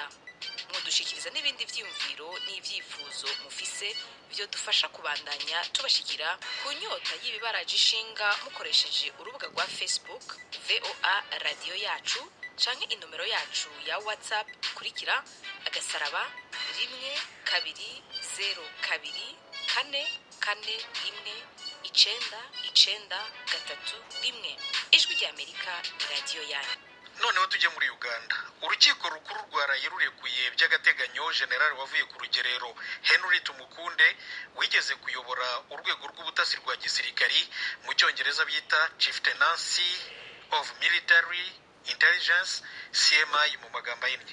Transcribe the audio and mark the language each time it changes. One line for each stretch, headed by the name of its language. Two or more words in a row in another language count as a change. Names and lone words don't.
Rundi: Mudushikiriza n'ibindi vyumviro n'ivyifuzo mufise byo dufasha kubandanya tubashikira ku nyota y'ibibaraje ishinga mukoresheje urubuga rwa Facebook VOA Radio yacu canke inomero yacu ya WhatsApp ikurikira agasaraba 12424441 Ijwi ry'Amerika ni radio yanyu.
Kinyarwanda: Noneho tujye muri Uganda. Urukiko rukuru rwaraye rurekuye by'agateganyo general wavuye ku rugerero Henry Tumukunde wigeze kuyobora urwego rw'ubutasi rwa gisirikari mu cyongereza bita Chieftaincy of Military Intelligence CMI mu magambo ahinnye.